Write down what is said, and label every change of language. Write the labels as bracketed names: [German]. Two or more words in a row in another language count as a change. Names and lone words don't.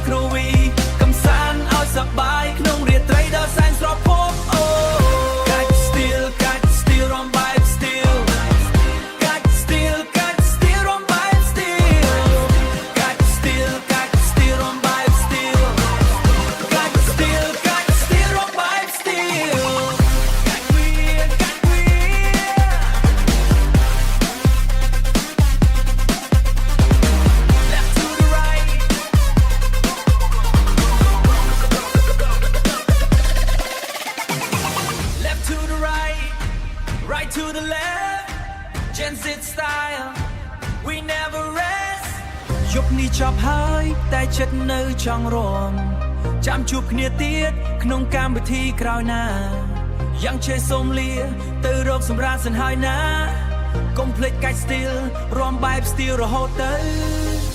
[Khmer] គ្រវីកំសាន្តឲ្យសប្បាយក្នុងរាត្រីដ៏សែនស្រភពអូកាច់ Still រួមបែប Still កាច់ Still រួមបែប Still កាច់ Still រួមបែប Still កាច់ Still រួមបែប Still កាច់វា [English] Left to the right Left to the right Right to the left Gen Z style We never rest [Khmer] យប់នេះចប់ហើយតែចិត្តនៅចង់រួមចាំជួបគ្នាទៀតក្នុងកម្មវិធីក្រោយណាយ៉ាងជេសូមលាទៅរកសម្រាប់សិនហើយណាកុំភ្លេចកាច់ Still រួមបែប Still រហូតទៅ